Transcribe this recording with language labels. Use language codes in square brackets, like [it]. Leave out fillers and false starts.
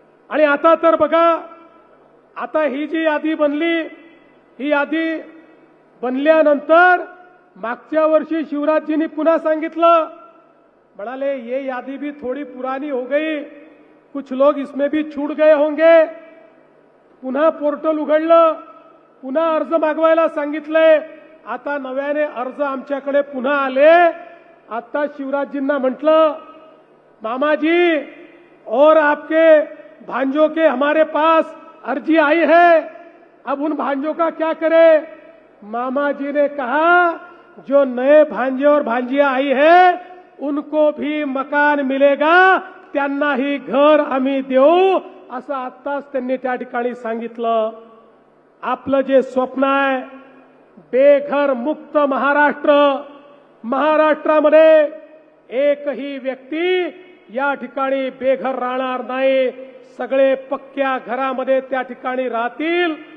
[mr] आणि आता तर बघा, आता ही जी यादी बनली, ही यादी बनल्यानंतर मागच्या वर्षी शिवराजजींनी पुन्हा सांगितलं, म्हणाले [hi] ये यादी भी थोड़ी पुरानी हो गई, कुछ लोग इसमें भी छूट गए होंगे. [mr] पुन्हा पोर्टल उघडलं, पुन्हा अर्ज मागवायला सांगितलंय. आता नव्याने अर्ज आमच्याकडे पुन्हा आले. आता शिवराजजींना म्हटलं, [hi] मामाजी और आपके भांजों के हमारे पास अर्जी आई है, अब उन भांजों का क्या करे? मामा जी ने कहा जो नए भांजे और भांजिया आई है उनको भी मकान मिलेगा, [mr] त्यांनाही घर आम्ही देऊ, असं आत्ताच त्यांनी त्या ठिकाणी सांगितलं. आपलं जे स्वप्न आहे बेघर मुक्त महाराष्ट्र, महाराष्ट्रामध्ये एकही व्यक्ती या ठिकाणी बेघर राहणार नाही, सगळे पक्क्या घरामध्ये त्या ठिकाणी राहतील.